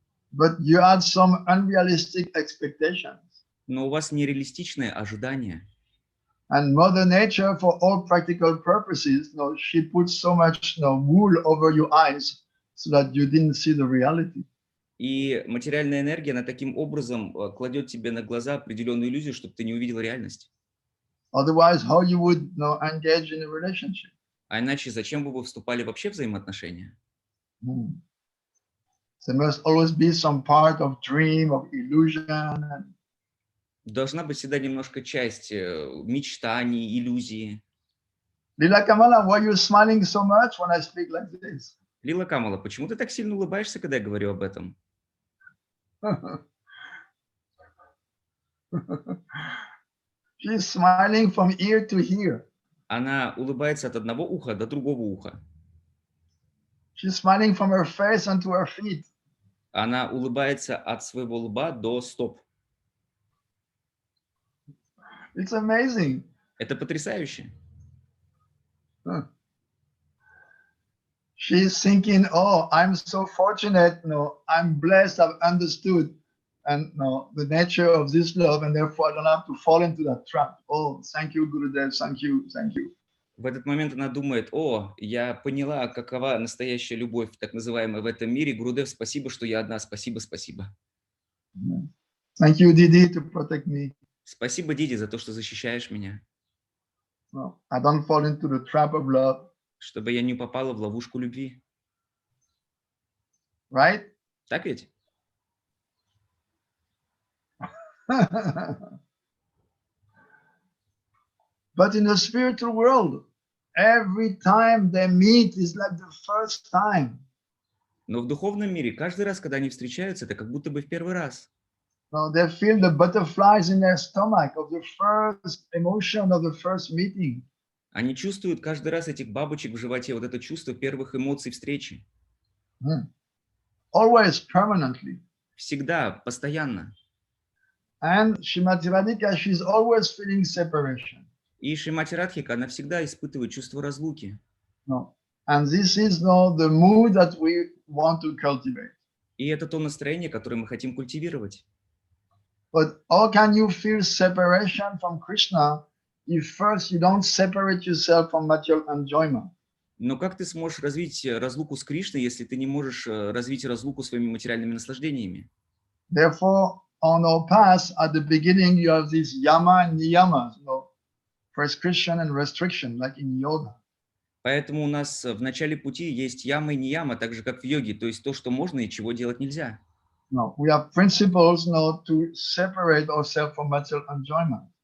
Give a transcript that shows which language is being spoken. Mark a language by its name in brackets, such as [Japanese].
[English] But you had some unrealistic expectations. [Russian] Но у вас нереалистичные ожидания. [English] And Mother Nature, for all practical purposes, no, she puts so much wool over your eyes so that you didn't see the reality. [Russian] И материальная энергия, она таким образом кладет тебе на глаза определенную иллюзию, чтобы ты не увидел реальность. [English] Otherwise, how you would engage in a relationship? [Russian] А иначе зачем бы вы вступали вообще в взаимоотношения? [English] There must always be some part of dream, of illusion. [Russian] Должна быть всегда немножко часть мечтаний, иллюзии. [English] Lila Kamala, why are you smiling so much when I speak like this? [Russian] Лила Камала, почему ты так сильно улыбаешься, когда я говорю об этом? [English] She's smiling from ear to ear. [Russian] Она улыбается от одного уха до другого уха. [English] She's smiling from her face onto her feet. [Russian] Она улыбается от своего лба до стоп. [English] It's amazing. [Russian] Это потрясающе. [English] She's thinking, oh, I'm so fortunate. No, I'm blessed. I've understood. And no, the nature of this love, and therefore I don't have to fall into that trap. Oh, thank you, Gurudev. Thank you. Thank you. [Russian] В этот момент она думает: о, я поняла, какова настоящая любовь, так называемая, в этом мире. Гурудев, спасибо, что я одна. Спасибо, спасибо. [English] Thank you, Didi, to protect me. [Russian] Спасибо, Диди, за то, что защищаешь меня. [English] No, I don't fall into the trap of love. [Russian] Чтобы я не попала в ловушку любви. [English] Right? [Russian] Так ведь? [English] But in the spiritual world, every time they meet is like the first time. [Russian] Но в духовном мире каждый раз, когда они встречаются, это как будто бы в первый раз. [English] No, they feel the butterflies in their stomach of the first emotion of the first meeting. [Russian] Они чувствуют каждый раз этих бабочек в животе, вот это чувство первых эмоций встречи. [English] Always, permanently. [Russian] Всегда, постоянно. [English] And Shrimati Radhika, she's always feeling separation. [Russian] И Шримати Радхика, она всегда испытывает чувство разлуки. [English] No. And this is the mood that we want to cultivate. [Russian] И это то настроение, которое мы хотим культивировать. [English] But how can you feel separation from Krishna if first you don't separate yourself from material enjoyment? [Russian] Но как ты сможешь развить разлуку с Кришной, если ты не можешь развить разлуку своими материальными наслаждениями? [English] Therefore, on our path, at the beginning, you have these yama and niyamas, prescription and restriction, like in yoga. [Russian] Поэтому у нас в начале пути есть яма и не яма, так же, как в йоге, то есть то, что можно и чего делать нельзя. [English] No, we have principles to separate ourselves from material enjoyment.